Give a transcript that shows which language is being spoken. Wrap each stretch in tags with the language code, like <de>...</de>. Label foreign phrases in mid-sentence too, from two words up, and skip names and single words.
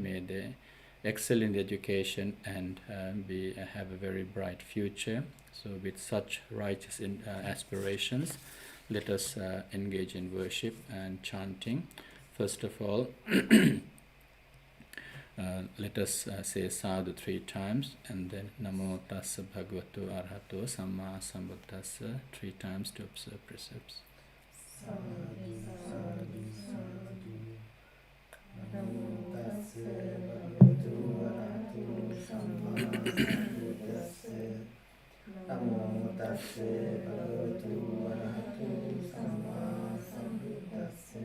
<en>May they excel in the education and have a very bright future. So with such righteous aspirations, let us engage in worship and chanting. First of all, let us say sadhu 3 times, and then</en> <pi>namo tassa bhagavato arahato samma sambuddhassa</pi> <en>3 times to observe precepts.</en> <pi>Sadhu, sadhu, sadhu. Namo tassa bhagavato arahato samma sambuddhassa. Namo tassa bhagavato arahato samma sambuddhassa.</pi>